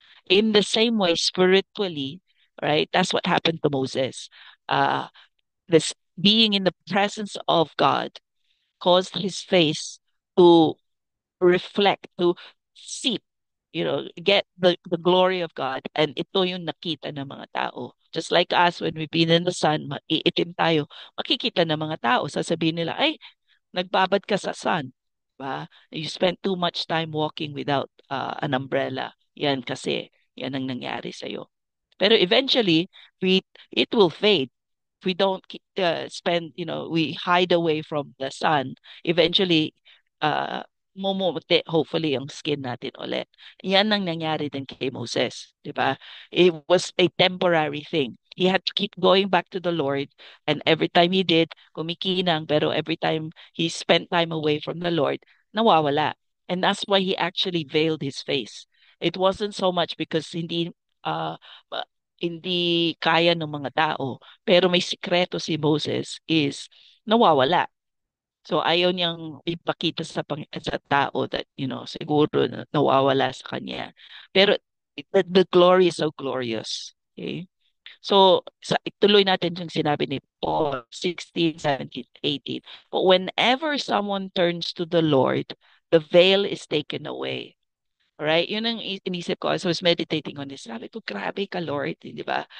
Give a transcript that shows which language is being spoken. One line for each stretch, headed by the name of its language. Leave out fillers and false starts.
English: In the same way, spiritually, right? That's what happened to Moses. Uh, this being in the presence of God caused his face to reflect, to seep, get the glory of God.
Filipino: And ito yung nakita ng mga tao.
English: Just like us, when we've been in the sun,
Filipino: maiitim tayo, makikita ng mga tao. Sasabihin nila, ay, nagbabad ka sa sun. Ba?
English: You spent too much time walking without an umbrella.
Filipino: Yan kasi, yan ang nangyari sa'yo.
English: Pero eventually, it will fade. If we don't spend, we hide away from the sun, eventually, uh,
Filipino: mumuti,
English: hopefully,
Filipino: ang skin natin ulit. Yan ang nangyari din kay Moses, di ba?
English: It was a temporary thing. He had to keep going back to the Lord, and every time he did,
Filipino: kumikinang,
English: pero every time he spent time away from the Lord,
Filipino: nawawala.
English: And that's why he actually veiled his face. It wasn't so much because uh,
Filipino: hindi kaya ng mga tao. Pero may sikreto si Moses is nawawala. So ayaw niyang ipakita sa tao that, siguro nawawala sa kanya.
English: Pero the glory is so glorious. Okay?
Filipino: So, ituloy natin yung sinabi ni Paul 16, 17, 18.
English: But whenever someone turns to the Lord, the veil is taken away. Right?
Filipino: Yun ang inisip ko
English: as I was meditating on this.
Filipino: Sabi ko, grabe ka, Lord. Di ba?